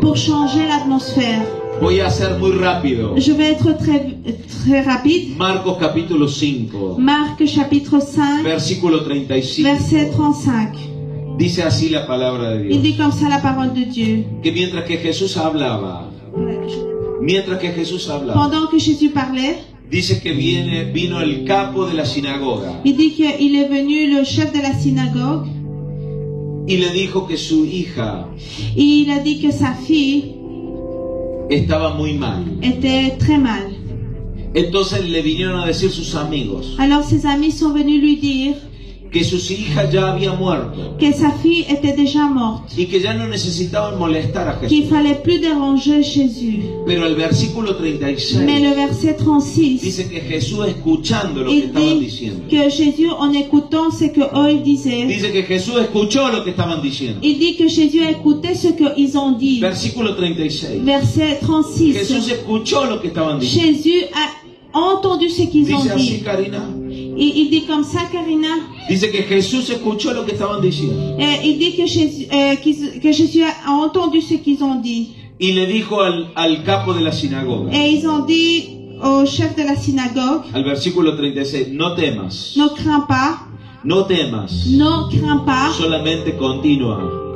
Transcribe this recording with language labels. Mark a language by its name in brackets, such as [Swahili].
[French] pour changer l'atmosphère. [Spanish] Voy a ser muy rápido. [French] Je vais être très rapide. [Spanish] Marcos capítulo 5, [French] Marc chapitre 5, [Spanish] versículo 35. [French] verset 35. [Spanish] Dice así la palabra de [French] Il dit comme ça la parole de Dieu. [Spanish] Que mientras que Jesús hablaba, [French] Pendant que Jésus parlait, [Spanish] dice que vino el capo de la sinagoga [French] il dit qu'il est venu le chef de la synagogue [Spanish] y le dijo que su hija [French] et il a dit que sa fille [Spanish] estaba muy mal. [French] était très mal. [Spanish] Entonces le vinieron a decir sus amigos [French] Alors ses amis sont venus lui dire [Spanish] que su hija ya había muerto [French] que sa fille était déjà morte, [Spanish] y que ya no necesitaban molestar a [French] qu'il [Spanish] Jesús. [French] fallait plus déranger Jésus. [Spanish] Pero el versículo [French] Mais [Spanish] 36 [French] le verset 36, [Spanish] dice que Jesús, escuchando lo que [French] il [Spanish] estaban [French] dit [Spanish] diciendo, [French] que Jésus, en écoutant ce qu'eux ils disaient, [Spanish] dice que Jesús escuchó lo que estaban diciendo. [French] il dit que Jésus a écouté ce qu'ils ont dit. [Spanish] Versículo 36. [French] Verset 36, [Spanish] Jesús escuchó lo que estaban diciendo. [French] Jésus a entendu ce qu'ils ont [Spanish] Dice así, [French] dit. [Spanish] Karina. [French] Et il dit comme ça, Karina, [Spanish] Dice que Jesús escuchó lo que estaban diciendo. [French] il dit que Jésus a entendu ce qu'ils ont dit. [Spanish] Y le dijo al capo de la sinagoga, [French] Et ils ont dit au chef de la synagogue, [Spanish] al versículo 36, no temas, [French] ne crains pas, [Spanish] no temas, [French] ne crains pas, [Spanish] solamente continúa